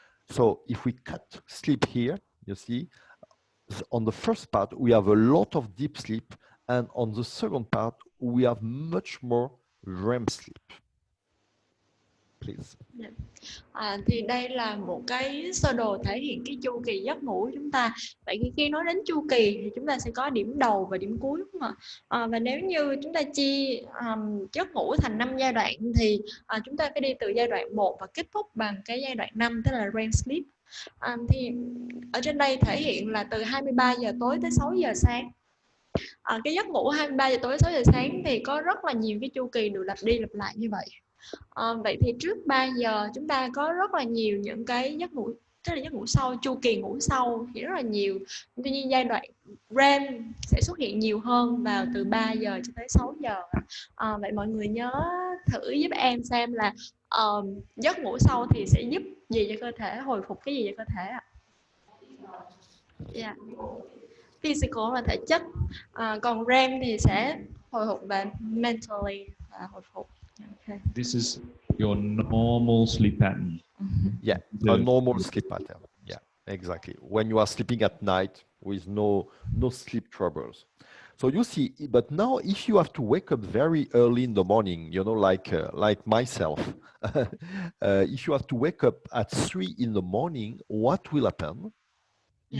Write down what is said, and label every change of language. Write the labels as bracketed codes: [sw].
[en] So if we cut sleep here, you see, on the first part, we have a lot of deep sleep, and on the second part, we have much more REM sleep. Please. [vi] Thì đây là một cái sơ đồ thể hiện cái chu kỳ giấc ngủ của chúng ta. Vậy khi nói đến chu kỳ thì chúng ta sẽ có điểm đầu và điểm cuối, đúng không ạ? Và nếu như chúng ta chia giấc ngủ thành 5 giai đoạn thì chúng ta phải đi từ giai đoạn 1 và kết thúc bằng cái giai đoạn 5, tức là REM sleep. Thì ở trên đây thể hiện là từ 23 giờ tối tới 6 giờ sáng. Cái giấc ngủ 23 giờ tối 6 giờ sáng thì có rất là nhiều cái chu kỳ được lặp đi lặp lại như vậy. Vậy thì trước 3 giờ chúng ta có rất là nhiều những cái giấc ngủ, tức là giấc ngủ sâu, chu kỳ ngủ sâu thì rất là nhiều. Tuy nhiên giai đoạn REM sẽ xuất hiện nhiều hơn vào từ 3 giờ cho tới 6 giờ. Vậy mọi người nhớ thử giúp em xem là giấc ngủ sâu thì sẽ giúp gì cho cơ thể, hồi phục cái gì cho cơ thể ạ? Yeah. Physical là thể chất, còn REM thì sẽ hồi phục về mentally là hồi phục. [en] Okay. This is your normal sleep pattern. Yeah, a normal sleep pattern. Yeah, exactly. When you are sleeping at night with no sleep troubles. So you see, but now if you have to wake up very early in the morning, like myself, if you have to wake up at 3 in the morning, what will happen? Yeah.